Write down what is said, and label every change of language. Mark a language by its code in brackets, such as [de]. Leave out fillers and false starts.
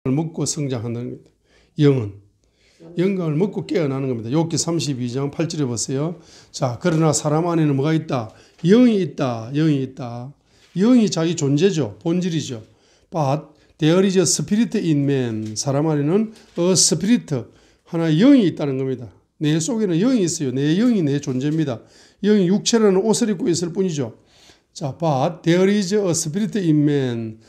[ko] 먹고 성장한다는 겁니다. 영감을 먹고 깨어나는 겁니다. 욥기 32장 8절에 보세요. 자, 그러나 사람 안에는 뭐가 있다? 영이 있다. 영이 있다. 영이 자기 존재죠. 본질이죠. [en] But there is a spirit in man. [ko] 사람 안에는 [en] a spirit, [ko] 하나의 영이 있다는 겁니다. 내 속에는 영이 있어요. 내 영이 내 존재입니다. 영이 육체라는 옷을 입고 있을 뿐이죠. 자, [en] but there is a spirit in man.